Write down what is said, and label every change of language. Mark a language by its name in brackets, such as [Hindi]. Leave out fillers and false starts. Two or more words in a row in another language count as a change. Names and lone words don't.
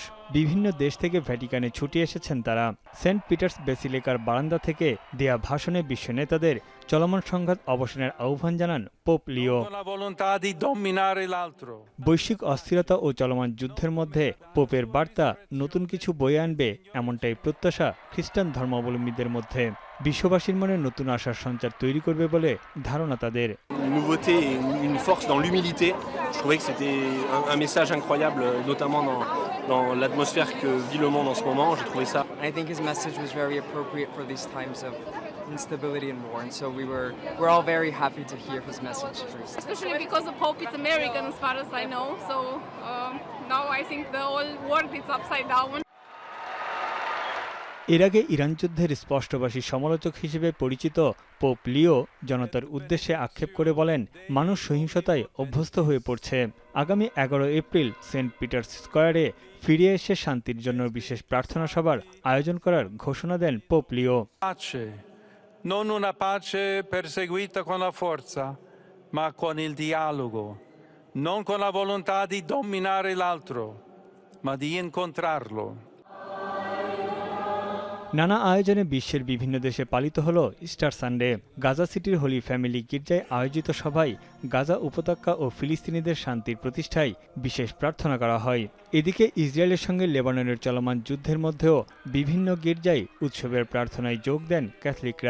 [Bangla] বিভিন্ন দেশ থেকে ভ্যাটিকানে ছুটে এসেছেন তারা। সেন্ট পিটার্স বেসিলিকার বারান্দা থেকে দেয়া ভাষণে বিশ্ব নেতাদের চলমান সংঘাত অবসানের আহ্বান জানান পোপ লিও। বৈশ্বিক অস্থিরতা ও চলমান যুদ্ধের মধ্যে পোপের বার্তা নতুন কিছু বয়ে আনবে, এমনটাই প্রত্যাশা খ্রিস্টান ধর্মাবলম্বীদের মধ্যে। বিশ্ববাসীর মনে নতুন আশার সঞ্চার তৈরি করবে বলে ধারণা তাদের। [French] Nouveauté et une force dans l'humilité. Je trouvais que c'était un message incroyable, notamment dans l'atmosphère que vit le monde en ce moment. J'ai trouvé ça. [English] I think his message was very appropriate for these times of instability and war, and so we're all very happy to hear his message first. Especially because the Pope is American, as far as I know. So now I think the whole world is upside down. [Bangla] এর আগে ইরান যুদ্ধের স্পষ্টভাষী সমালোচক হিসেবে পরিচিত পোপ লিও জনতার উদ্দেশ্যে আক্ষেপ করে বলেন, মানুষ সহিংসতায় অভ্যস্ত হয়ে পড়ছে। আগামী 11 এপ্রিল সেন্ট পিটার্স স্কয়ারে ফিরে এসে শান্তির জন্য বিশেষ প্রার্থনা সভার আয়োজন করার ঘোষণা দেন পোপ লিও। [Italian] Non una pace perseguita con la forza, ma con il dialogo, non con la volontà di dominare l'altro, ma di incontrarlo. [Bangla] নানা আয়োজনে বিশ্বের বিভিন্ন দেশে পালিত হল ইস্টার সানডে। গাজা সিটির হোলি ফ্যামিলি গির্জায় আয়োজিত সভায় গাজা উপত্যকা ও ফিলিস্তিনিদের শান্তির প্রতিষ্ঠায় বিশেষ প্রার্থনা করা হয়। এদিকে ইসরায়েলের সঙ্গে লেবাননের চলমান যুদ্ধের মধ্যেও বিভিন্ন গির্জায় উৎসবের প্রার্থনায় যোগ দেন ক্যাথলিকরা।